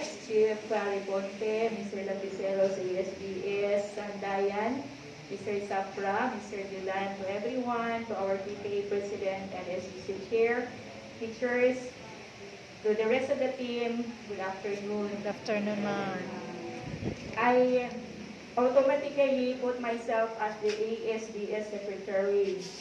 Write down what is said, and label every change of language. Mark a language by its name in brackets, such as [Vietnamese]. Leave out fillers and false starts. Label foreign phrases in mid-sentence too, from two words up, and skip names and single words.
[English] Chief Riponte, Mr. Lapicero sa USBS, Sandayan, Mr. Sapra, Mr. Dulan, to everyone, to our PTA President and SBC Chair, teachers, to the rest of the team, good afternoon. Good afternoon, ma'am. I automatically put myself as the ASBS Secretary.